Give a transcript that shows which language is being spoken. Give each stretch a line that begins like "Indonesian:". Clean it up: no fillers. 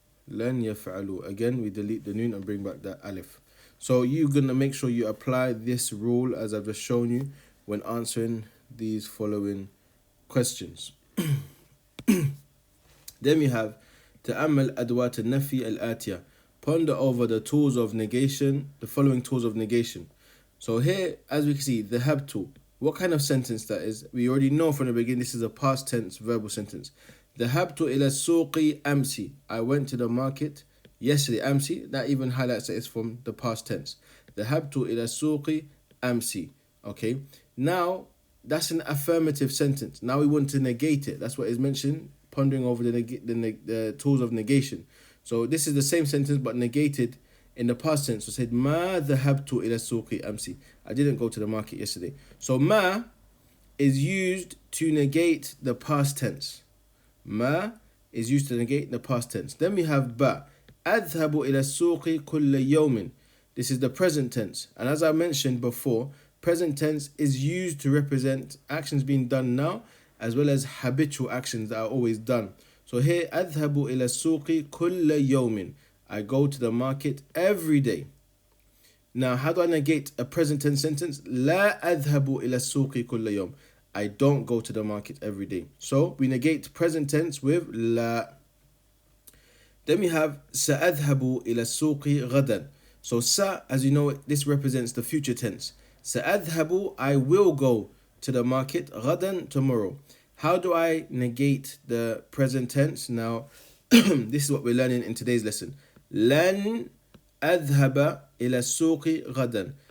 Arabic: لن يفعلوا.
English: Again, we delete the noon and bring back that alif. So you're going to make sure you apply this rule as I've just shown you when answering these following questions. Then we have
Arabic: تأمل أدوات النفي الآتية.
English: Ponder over the tools of negation, the following tools of negation. So here, as we can see, the have tool. What kind of sentence that is? We already know from the beginning this is a past tense verbal sentence.
Arabic: ذهبت إلى السوق أمسي.
English: I went to the market yesterday. أمسي, that even highlights that it's from the past tense.
Arabic: ذهبت إلى السوق أمسي.
English: Okay, now that's an affirmative sentence. Now we want to negate it. That's what is mentioned, pondering over the tools of negation. So this is the same sentence but negated in the past tense. So said
Arabic: ما ذهبت إلى السوق أمسي.
English: I didn't go to the market yesterday. So ما is used to negate the past tense. ما is used to negate the past tense. Then we have ba.
Arabic: أذهب إلى السوق كل يوم.
English: This is the present tense. And as I mentioned before, present tense is used to represent actions being done now as well as habitual actions that are always done. So here,
Arabic: أذهب إلى السوق كل يوم.
English: I go to the market every day. Now, how do I negate a present tense sentence?
Arabic: لا أذهب إلى السوق كل يوم.
English: I don't go to the market every day. So we negate present tense with لا. Then we have
Arabic: سأذهب إلى السوق غدا.
English: So sa, as you know, this represents the future tense. سأذهب, I will go to the market غدا, tomorrow. How do I negate the present tense? Now, this is what we're learning in today's lesson.
Arabic: لن أذهب إلى السوق غدا.